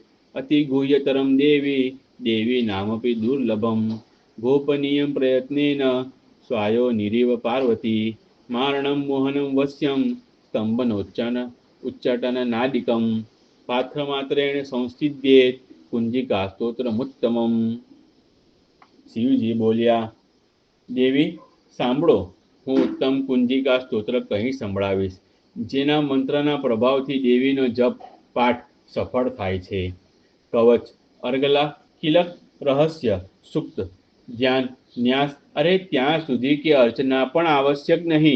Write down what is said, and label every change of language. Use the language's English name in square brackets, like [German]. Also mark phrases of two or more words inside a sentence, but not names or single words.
[Sanskrit] अतिगुह्यतरं देवी देवी नामपि दुर्लभं। गोपनीयं प्रयत्नेन स्वायोनिरिव पार्वती। मारणं मोहनं वश्यं उच्चाटननादिकं पात्रमात्रेण संसिद्ध्येत् कुंजिका સ્તોત્રમુત્તમમ। [Gujarati] શિવજી બોલ્યા, દેવી સાંભળો, હું ઉત્તમ કુંજિકા સ્તોત્ર કહી સંભળાવીશ, જેના મંત્રના પ્રભાવથી દેવીનો જપ પાઠ સફળ થાય છે। કવચ, અર્ગલા, કિલક, રહસ્ય, સુક્ત, ધ્યાન, ન્યાસ, અરે ત્યાં સુધી કે અર્ચના પણ આવશ્યક નહીં।